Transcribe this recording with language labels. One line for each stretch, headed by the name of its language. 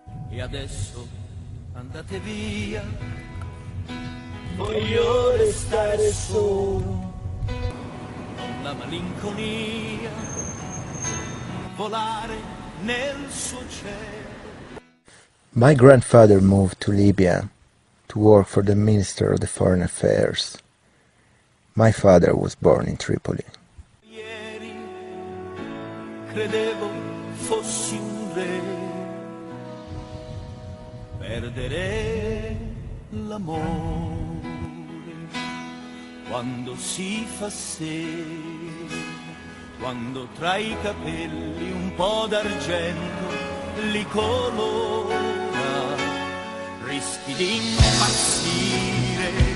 Italian: E adesso andate via, voglio restare solo, con la malinconia, volare nel suo cielo.
English: My grandfather moved to Libya to work for the Minister of the Foreign Affairs. My father was born in Tripoli.
Italian: Ieri credevo fossi un re, perdere l'amore quando si fa sera, quando tra i capelli un po' d'argento li colora, rischi di impazzire,